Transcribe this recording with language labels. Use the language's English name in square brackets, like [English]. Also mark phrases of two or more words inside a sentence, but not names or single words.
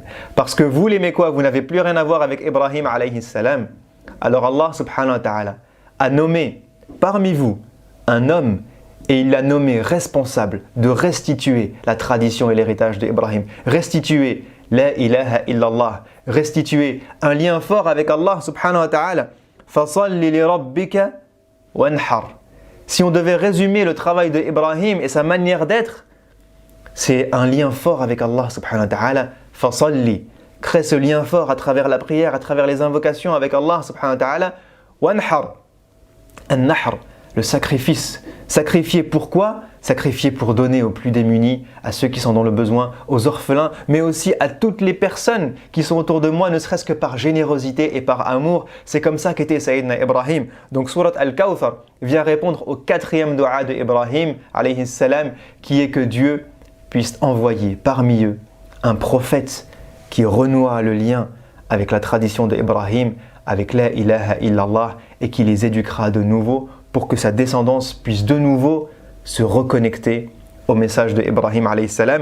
[French] Parce que vous les Mécois, vous n'avez plus rien à voir avec Ibrahim [Arabic] عليه السلام. [French] Alors Allah [Arabic] سبحانه وتعالى [French] a nommé parmi vous un homme et il l'a nommé responsable de restituer la tradition et l'héritage d'Ibrahim. Restituer [Arabic] لا إله إلا الله. [French] Restituer un lien fort avec Allah [Arabic] سبحانه وتعالى. فَصَلِّ لِرَبِّكَ وَانْحَرْ. [French] Si on devait résumer le travail d'Ibrahim et sa manière d'être, c'est un lien fort avec Allah [Arabic] سبحانه وتعالى. فَصَلِّ. [French] Crée ce lien fort à travers la prière, à travers les invocations avec Allah [Arabic] سبحانه وتعالى. وَانْحَرْ. النَّحْر, [French] le sacrifice. Sacrifier pourquoi? Sacrifier pour donner aux plus démunis, à ceux qui sont dans le besoin, aux orphelins, mais aussi à toutes les personnes qui sont autour de moi, ne serait-ce que par générosité et par amour. C'est comme ça qu'était Sayyidina Ibrahim. Donc Surat Al-Kawthar vient répondre au 4e dua de Ibrahim, [Arabic] عليه السلام, [French] qui est que Dieu puisse envoyer parmi eux un prophète qui renoua le lien avec la tradition d'Ibrahim, avec [Arabic] لا إله إلا الله, [French] et qui les éduquera de nouveau pour que sa descendance puisse de nouveau se reconnecter au message de Ibrahim [Arabic] عليه السلام.